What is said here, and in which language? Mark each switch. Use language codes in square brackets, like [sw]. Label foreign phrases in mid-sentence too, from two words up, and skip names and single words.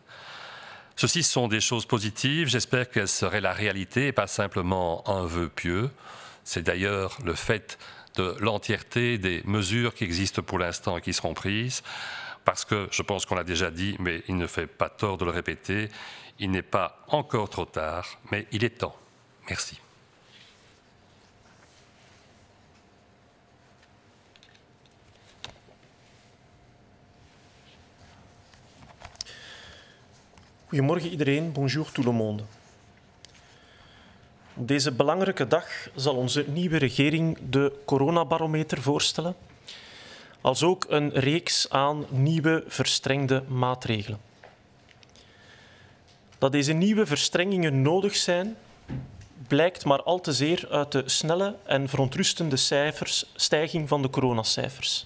[fr] Ceci sont des choses positives, j'espère qu'elles seraient la réalité et pas simplement un vœu pieux. C'est d'ailleurs le fait de l'entièreté des mesures qui existent pour l'instant et qui seront prises, parce que je pense qu'on l'a déjà dit, mais il ne fait pas tort de le répéter, il n'est pas encore trop tard, mais il est temps. Merci. [nl] Goedemorgen iedereen, [fr] bonjour tout le monde. [nl] Op deze belangrijke dag zal onze nieuwe regering de coronabarometer voorstellen, als ook een reeks aan nieuwe verstrengde maatregelen. Dat deze nieuwe verstrengingen nodig zijn, blijkt maar al te zeer uit de snelle en verontrustende stijging van de coronacijfers.